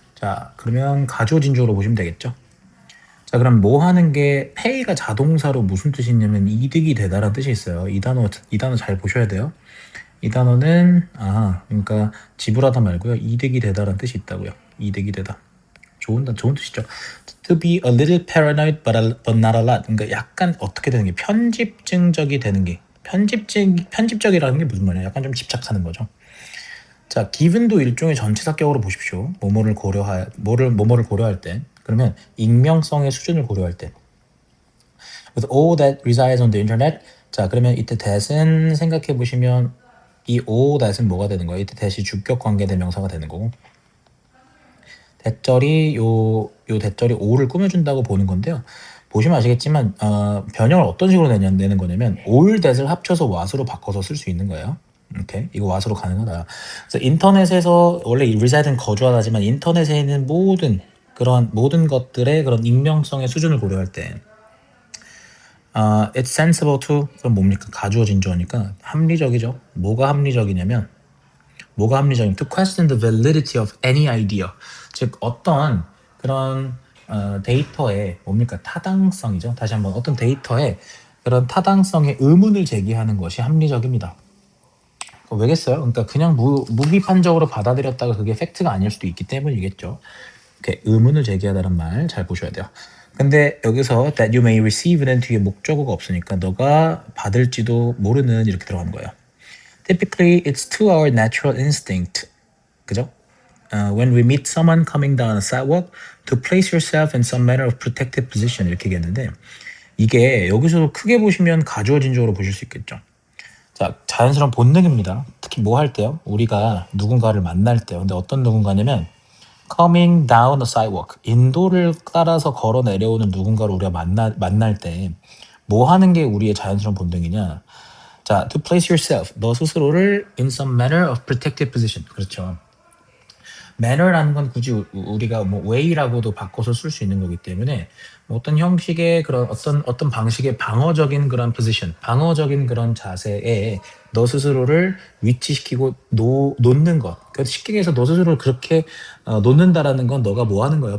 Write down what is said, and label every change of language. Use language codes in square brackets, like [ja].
[ko] 자, 그러면 가주어 진주어로 보시면 되겠죠? 자, 그럼 뭐 하는 게 pay가 자동사로 무슨 뜻이 있냐면 이득이 되다라는 뜻이 있어요. 이 단어 잘 보셔야 돼요. 이 단어는 그러니까 지불하다 말고요. 이득이 되다라는 뜻이 있다고요. 이득이 되다. 좋은 뜻이죠. [en] To be a little paranoid but not a lot. [ko] 그러니까 약간 어떻게 되는 게 편집증적이 되는 게 편집적이라는 게 무슨 말이야? 약간 좀 집착하는 거죠. 자, given도 일종의 전치사격으로 보십시오. 뭐뭐를 고려할 때. 그러면 익명성의 수준을 고려할 때. [en] With all that resides on the internet. [ko] 자, 그러면 이때 that은 생각해 보시면 이 all that은 뭐가 되는 거예요? 이때 that이 주격 관계대명사가 되는 거고. 대절이 요 대절이 all를 꾸며준다고 보는 건데요. 보시면 아시겠지만 변형을 어떤 식으로 내는 거냐면 all that을 합쳐서 what으로 바꿔서 쓸 수 있는 거예요. 오케이, 이거 what으로 가능하다. 그래서 인터넷에서 원래 reside는 거주하다지만 인터넷에 있는 모든 것들의 그런 익명성의 수준을 고려할 때 [en] it's sensible to. [ko] 그럼 뭡니까? 가주어 진주어니까 합리적이죠. 뭐가 합리적이냐면 [en] to question the validity of any idea. [ko] 즉 어떤 그런 데이터의 뭡니까? 타당성이죠. 다시 한번 어떤 데이터의 그런 타당성에 의문을 제기하는 것이 합리적입니다. 왜겠어요? 그러니까 그냥 무비판적으로 받아들였다가 그게 팩트가 아닐 수도 있기 때문이겠죠. 이렇게 의문을 제기하다는 말 잘 보셔야 돼요. 근데 여기서 [en] that you may receive [ko] 는 뒤에 목적어가 없으니까 너가 받을지도 모르는 이렇게 들어가는 거예요. [en] Typically, it's to our natural instinct, [ko] 그죠? [en] When we meet someone coming down a sidewalk, to place yourself in some manner of protective position [ko] 이렇게 얘기했는데 이게 여기서 크게 보시면 가주어 진주어로 보실 수 있겠죠. 자, 자연스러운 본능입니다. 특히 뭐 할 때요? 우리가 누군가를 만날 때요. 근데 어떤 누군가냐면 [en] coming down a sidewalk, [ko] 인도를 따라서 걸어 내려오는 누군가를 우리가 만날 때 뭐 하는 게 우리의 자연스러운 본능이냐? [en] 자, to place yourself, [ko] 너 스스로를 [en] in some manner of protective position. [ko] 그렇죠. manner라는 건 굳이 우리가 뭐 way라고도 바꿔서 쓸 수 있는 거기 때문에 뭐 어떤 형식의 그런 어떤 방식의 방어적인 그런 position, 방어적인 그런 자세에 너 스스로를 위치시키고 놓는 것. 그러니까 쉽게 얘기해서 너 스스로를 그렇게 놓는다라는 건 너가 뭐 하는 거예요?